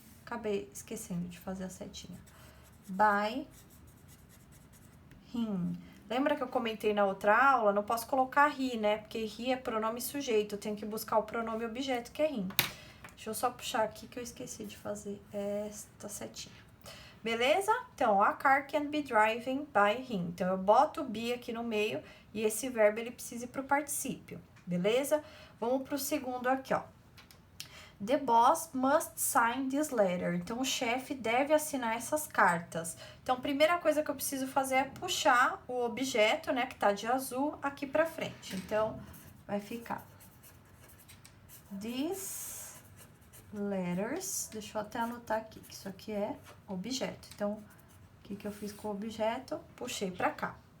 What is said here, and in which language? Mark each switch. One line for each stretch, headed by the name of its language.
Portuguese: Acabei esquecendo de fazer a setinha.
English: By him.
Portuguese: Lembra que eu comentei na outra aula? Não posso colocar he, né? Porque he é pronome sujeito. Eu tenho que buscar o pronome objeto, que é him. Deixa eu só puxar aqui que eu esqueci de fazer esta setinha. Beleza?
English: Então, a car can be driven by him.
Portuguese: Então, eu boto o be aqui no meio e esse verbo, ele precisa ir pro particípio. Beleza? Vamos pro segundo aqui, ó.
English: The boss must sign this letter.
Portuguese: Então, o chefe deve assinar essas cartas. Então, a primeira coisa que eu preciso fazer é puxar o objeto, né, que tá de azul, aqui pra frente. Então, vai ficar
English: these letters.
Portuguese: Deixa eu até anotar aqui, que isso aqui é objeto. Então, o que eu fiz com o objeto? Puxei pra cá.